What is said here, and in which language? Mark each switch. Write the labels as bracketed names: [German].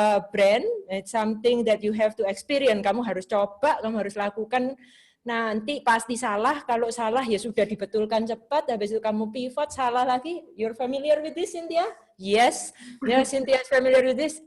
[English] Brand, it's something that you have to experience. [Indonesian] Kamu harus coba, kamu harus lakukan. Nanti pasti salah. Kalau salah ya sudah dibetulkan cepat. Habis itu kamu pivot, salah lagi. [English] You're familiar with this, Cynthia? Yes. [Indonesian] Ya, [English] Cynthia is familiar with this.